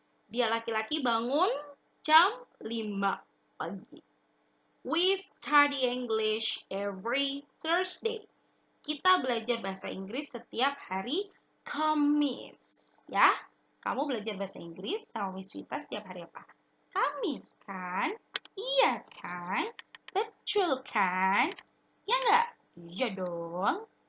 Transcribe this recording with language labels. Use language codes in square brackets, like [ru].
[id] Dia laki-laki bangun jam 5 pagi. [en] We study English every Thursday. [id] Kita belajar bahasa Inggris setiap hari Kamis. Ya, kamu belajar bahasa Inggris sama Miss Vita setiap hari apa? Kamis kan? Iya kan? Betul kan? Ya nggak? Iya dong.